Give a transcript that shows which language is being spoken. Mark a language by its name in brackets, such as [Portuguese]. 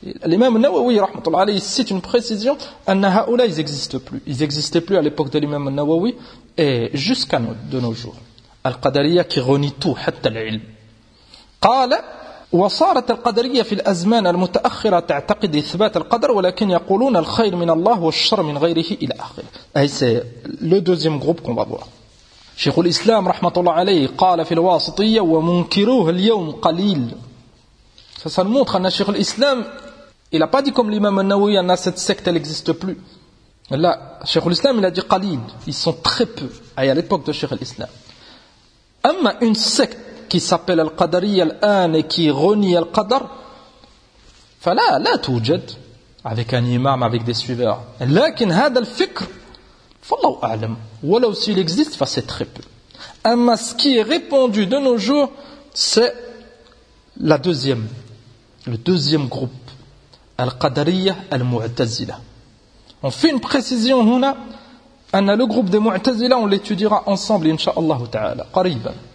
[French] L'imam al-Nawawi, rahmatullah alayhi, c'est une précision, [Arabic] أن هؤلاء, [French] ils n'existent plus. Ils n'existaient plus à l'époque de l'imam al-Nawawi et jusqu'à de nos jours. [Arabic] القدرية [French] qui renie tout, [Arabic] حتى العلم. قال وصارت القدرية في الأزمان المتأخرة تعتقد ثبات القدر ولكن يقولون الخير من الله والشر من غيره إلى آخره. [French] C'est le deuxième groupe qu'on va voir. [Arabic] شيخ الإسلام رحمة الله عليه قال في الواسطية ومنكروه اليوم قليل. [French] Ça, ça nous montre que شيخ الإسلام, il a pas dit comme l'imam al-Nawawi, que cette secte n'existe plus. Là, شيخ الإسلام il a dit قليل, ils sont très peu. Et à l'époque de شيخ الإسلام. أما une secte qui s'appelle القدرية الآن et qui renie le قدر, [Arabic] فلا لا توجد, [French] avec un imam, avec des suiveurs. [Arabic] لكن هذا الفكر فالله أعلم. [French] Voilà aussi, il existe, enfin, c'est très peu. Mais ce qui est répandu de nos jours, c'est la deuxième, le deuxième groupe, Al-Qadariya Al-Mu'tazila. On fait une précision, huna, anna le groupe des Mu'tazila, on l'étudiera ensemble, Inch'Allah Ta'ala, qariban.